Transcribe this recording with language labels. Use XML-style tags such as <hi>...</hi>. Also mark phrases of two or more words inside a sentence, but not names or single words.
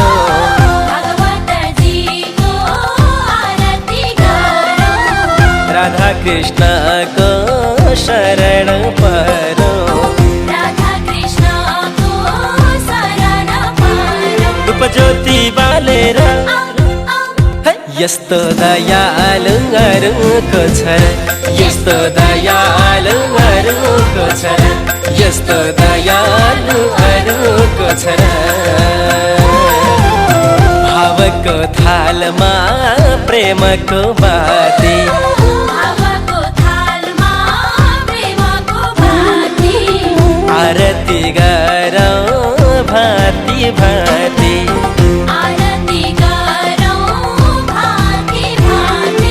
<hi>भगवत जी को आरती करो, राधा कृष्ण को शरण परो, राधा कृष्ण को शरण परो।</hi> <ne>रूप ज्योति बालेर यस्तो दयालु अरूको छ, यस्तो दयालु अरूको छ, यस्तो दयालु अरूको छ। भावको थालमा प्रेमको बाती, भावको थालमा प्रेमको बाती, आरती गरौँ भाती भाती, आरती गरौँ भाती भाती।</ne>